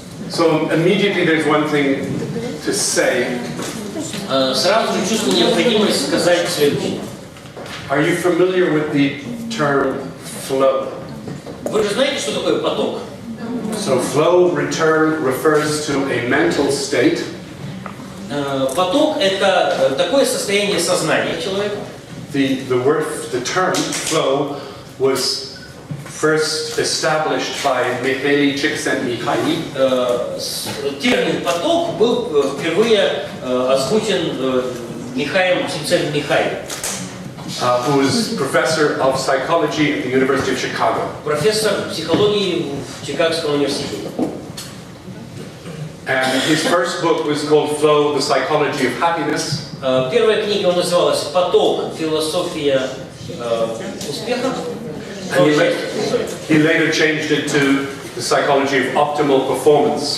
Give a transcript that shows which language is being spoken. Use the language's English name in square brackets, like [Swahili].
[English] So immediately there's one thing to say. [Russian] Сразу же чувствую необходимость сказать следующее. [English] Are you familiar with the term flow? [Russian] Вы же знаете, что такое поток? [English] So flow refers to a mental state. [Russian] Поток – это такое состояние сознания человека. [English] The term flow was first established by Mihaly Csikszentmihalyi. [Russian] Термин поток был впервые озвучен Михаилом Csikszentmihalyi. [English] Who was professor of psychology at the University of Chicago. [Russian] Профессор психологии в Чикагском университете. [English] And his first book was called Flow: The Psychology of Happiness. [Russian] Первая книга называлась «Поток. Философия успеха». [English] And he later changed it to The Psychology of Optimal Performance.